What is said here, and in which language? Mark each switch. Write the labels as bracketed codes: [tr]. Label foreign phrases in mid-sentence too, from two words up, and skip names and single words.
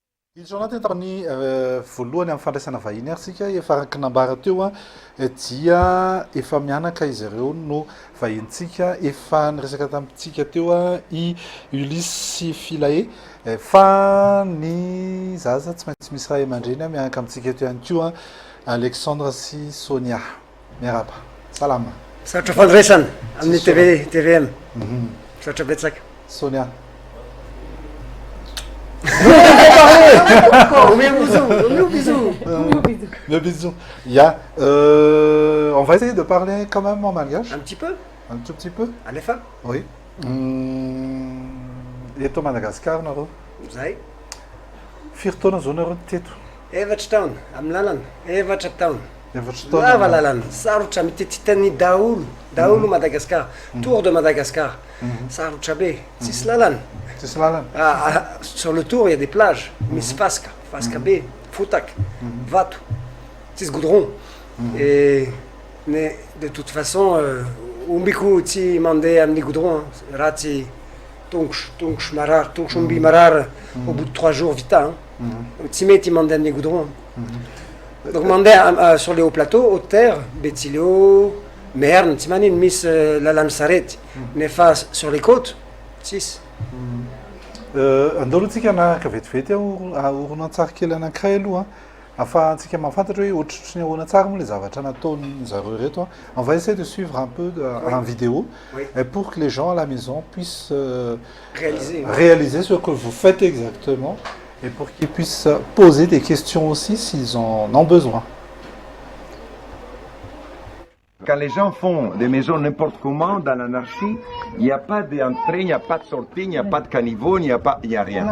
[mg] Izy tany voalohany amin'ny fandraisana vahiny ary sika efa araka nambara teo dia efa mianaka izy ireo no vahintsika efa niresaka tamintsika teo i Ulysse sy Philae fa ny zaza tsy maintsy misy ray aman-dreny mianaka amintsika teo ihany koa Alexandre sy Sonia. Miaraba. Salama. Sarotra fandraisana amin'ny TVM. Sarotra betsaka. Sonia. [fr] Meu bisou. Le bisou. On va essayer de parler quand même en malgache. Un petit peu. Un tout petit peu. Allez, [mg] fa. Oui. Eto Madagascar nareo. Zay. Firy taona zao nareo teto? Efatra taona amin'ny lalana. Efatra taona. Efatra Lava taona. lalana. Sarotra mitetitany daholo Madagascar. [fr] Tour de Madagascar. [mg] Sarotra be. Tsisy lalana. Tsisy lalana. [fr] Sur le tour, il y a des plages. [mg] Misy Fasca be, Fotak, Vato. Tsisy goudron. [fr] Mais de toute façon, [mg] umbiku tsy mandeha amin'ny goudron. Raha tsy tongotra marary, tongotr'omby marary [fr] au bout de 3 jours [mg] vita. Tsy mety mandeha amin'ny goudron. [fr] Donc mandeha sur les hauts plateaux, haute terre, [mg] Betsileo, Merne, tsy manino misy lalana sarety. [fr] Nefa sur les côtes, [mg] tsisy. Andalo-tsika anaraka vetivety horonan-tsary kely anankiray aloha ahafahantsika mahafantatra hoe ohatrotry ny ahoana tsara moa le zavatra nataony zareo reto. [fr] On va essayer de suivre un peu en vidéo pour que les gens à la maison puissent réaliser ce que vous faites exactement et pour qu'ils puissent poser des questions aussi s'ils en ont besoin. Quand les gens font des maisons n'importe comment, dans l'anarchie, il n'y a pas d'entrée, il n'y a pas de sortie, il n'y a pas de caniveau, il n'y a rien.